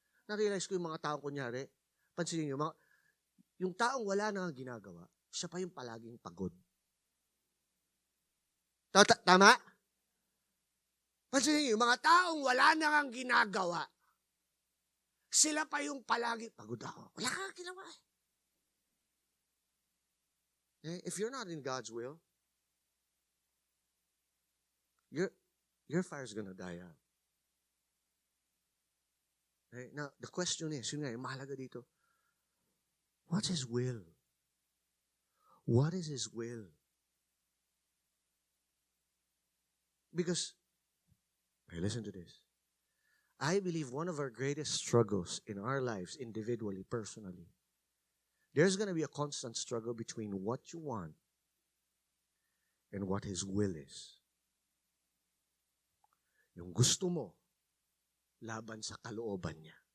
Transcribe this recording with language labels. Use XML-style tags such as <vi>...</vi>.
<tl>Na-realize ko yung mga taong kunyari, pansinin niyo, yung taong wala nang ginagawa, siya pa yung palaging pagod. Tama? Pansinin niyo, yung mga taong wala nang ginagawa, sila pa yung palagi, pagod ako. Wala kang ginawa eh.</tl> <en>If you're not in God's will, your fire's gonna die out. Okay? Now, the question is,</en> <tl>yun nga, yung mahalaga dito,</tl> <en>what's His will? What is His will? Because, okay, listen to this. I believe one of our greatest struggles in our lives, individually, personally, there's going to be a constant struggle between what you want and what His will is.</en> <tl>Yung gusto mo, laban sa kalooban niya.</tl>